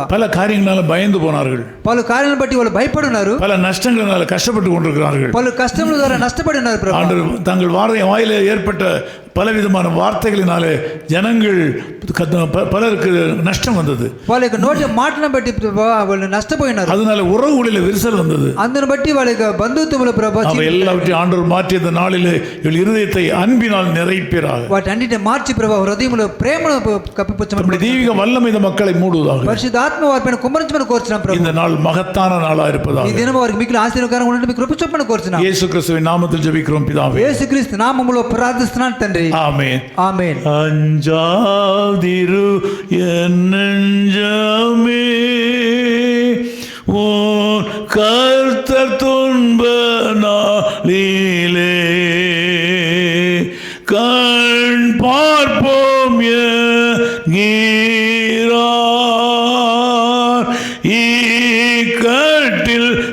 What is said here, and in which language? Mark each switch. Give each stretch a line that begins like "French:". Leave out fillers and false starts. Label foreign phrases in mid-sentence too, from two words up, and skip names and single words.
Tamil: பல காரியங்களால பயந்து போனார்கள்.
Telugu: పలు కార్యాలను బట్టి వాళ్ళు భయపడి ఉన్నారు.
Tamil: பல நஷ்டங்களால கஷ்டப்பட்டு கொண்டிருக்கிறார்கள்.
Telugu: పలు కష్టముల ద్వారా నష్టపడి ఉన్నారు ప్రభువా.
Tamil: ஆண்டவர் தங்கள் வாயிலே ஏற்பட்ட பலவிதமான வார்த்தைகளினாலே ஜனங்கள் பலருக்கு நஷ்டம் வந்தது.
Telugu: వాళ్ళ యొక్క నోటి మాటలను బట్టి ప్రభా వాళ్ళు నష్టపోయినారు.
Tamil: அதனால உறவுகளில் விரிசல் வந்தது.
Telugu: అందును బట్టి వాళ్ళ యొక్క బంధుత్వముల ప్రభా
Tamil: எல்லாவற்றையும் ஆண்டவர் மாற்றிய இந்த நாளிலே இவள் இருதயத்தை அன்பினால் நிறைப்பீராக.
Telugu: వాటన్నిటిని మార్చి ప్రభా హృదయములో ప్రేమను కప్పిపుచ్చమని
Tamil: தெய்வீக வல்லமை இந்த மக்களை மூடுவதாக.
Telugu: పరిశుద్ధాత్మ వారిపైన కుమ్మరించమని కోరుచున్నాం ప్రభు.
Tamil: இந்த நாள் மகத்தான நாளா இருப்பதாக.
Telugu: ఈ దినం వారికి మిగిలిన ఆశీర్వాదకరంగా ఉండండి మీకు కృప చూపమని కోరుచున్నాం.
Tamil: యేసు క్రీస్తుவின் நாமத்தில் ஜெபிக்கிறோம் பிதாவே.
Telugu: యేసుక్రీస్తు నామములో ప్రార్థిస్తున్నాను తండ్రి.
Tamil: ஆமென்.
Telugu: ఆమేన్.
Tamil: அஞ்சாதிரு என் நெஞ்சமே உன் கர்த்தர் துன்ப நாளிலே கண் பார்ப்போம் என்கிறார் இக்கட்டில்